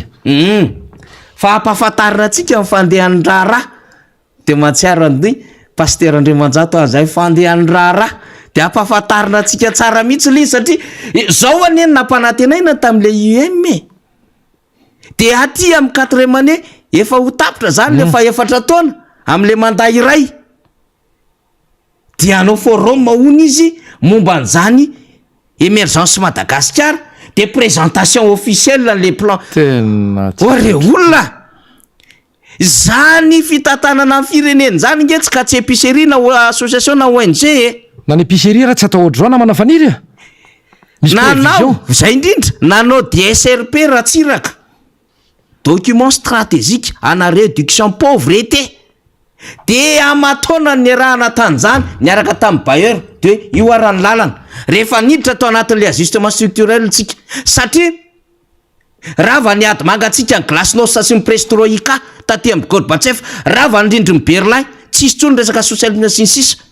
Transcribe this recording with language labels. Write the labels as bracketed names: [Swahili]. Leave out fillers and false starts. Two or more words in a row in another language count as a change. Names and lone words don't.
[Malagasy] fa ampahafantarina tsika fandehan'ny raharaha de matsiaro ny pasteur Andriamanjato azay fandehan'ny raharaha de ampahafantarina tsika tsara mihitsy le satria zao aneny nampanantenaina tam'le UM de aty amin'ny 4e année efa ho tapitra zany le faefatra taona am'le mandat iray dia anao forum mahony izy momba an'izany émergence Madagasikara de [French] présentation officielle les plans [Malagasy] re olona zany fitantanana amin'ny firenena zany nge tsy ka tsy épicerie na association na ONG na ny épicerie raha tsy atao ohatry na manafaniry nanao zay indrindra nanao DSRP raha tsiraka [French] document stratégique [Malagasy] ana [French] réduction pauvreté [Malagasy] de amatona ny rahana tany zany niaraka tamin'ny [French] bailleur de [Malagasy] io arany lalana rehefa niditra atao anatin'le [French] ajustement structurel [Malagasy] tsika satria rava ny ady mangatsika ny glasnost sy ny prestroika taty amin'ny Gorbatchev rava ny rindry ny Berlin tsisy tsony resaka socialisme sy ny sisa